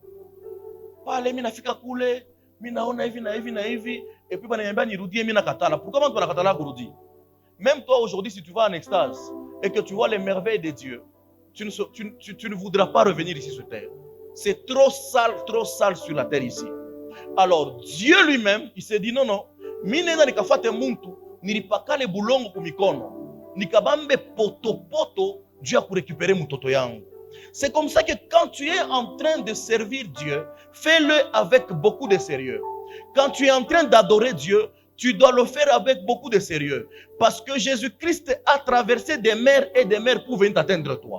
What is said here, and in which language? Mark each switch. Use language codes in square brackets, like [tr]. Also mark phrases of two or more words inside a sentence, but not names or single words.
[fr] Et puis, pourquoi même toi aujourd'hui, si tu vas en extase et que tu vois les merveilles de Dieu, tu ne voudras pas revenir ici sur terre. C'est trop sale sur la terre ici. Alors Dieu lui-même, il s'est dit non, [sw] minena nikafate muntu, nilipakale bulongo kumikono, nikabambe poto, [fr] Dieu a récupéré [sw] mutoto yangu. [fr] C'est comme ça que quand tu es en train de servir Dieu, fais-le avec beaucoup de sérieux. Quand tu es en train d'adorer Dieu, tu dois le faire avec beaucoup de sérieux. Parce que Jésus-Christ a traversé des mers et des mers pour venir t'atteindre toi.